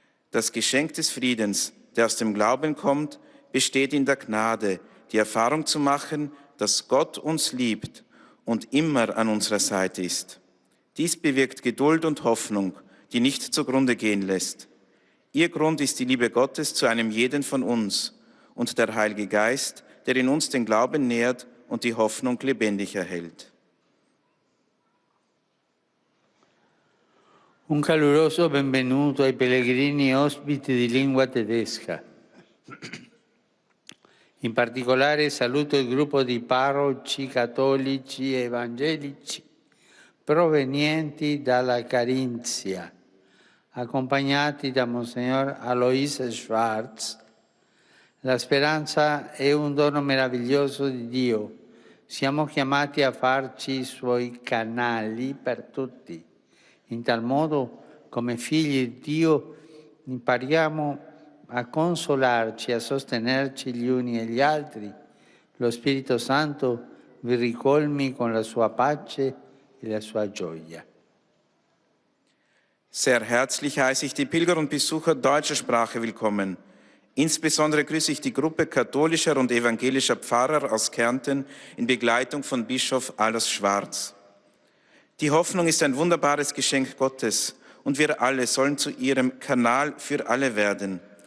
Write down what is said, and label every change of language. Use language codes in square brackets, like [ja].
[de] Das Geschenk des Friedens, der aus dem Glauben kommt, besteht in der Gnade, die Erfahrung zu machen, dass Gott uns liebt und immer an unserer Seite ist. Dies bewirkt Geduld und Hoffnung, die nicht zugrunde gehen lässt. Ihr Grund ist die Liebe Gottes zu einem jeden von uns und der Heilige Geist, der in uns den Glauben nährt und die Hoffnung lebendig erhält. [it] Un caloroso benvenuto ai pellegrini ospiti di lingua tedesca. In particolare saluto il gruppo di parroci cattolici e evangelici provenienti dalla Carinzia, accompagnati da Monsignor Alois Schwarz. La speranza è un dono meraviglioso di Dio. Siamo chiamati a farci suoi canali per tutti. In tal modo, come figli di Dio, impariamo a consolarci, a sostenerci gli uni e gli altri. Lo Spirito Santo vi ricolmi con la sua pace e la sua gioia. [de] Sehr herzlich heiße ich die Pilger und Besucher deutscher Sprache willkommen. Insbesondere grüße ich die Gruppe katholischer und evangelischer Pfarrer aus Kärnten in Begleitung von Bischof Alois Schwarz. Die Hoffnung ist ein wunderbares Geschenk Gottes und wir alle sollen zu ihrem Kanal für alle werden.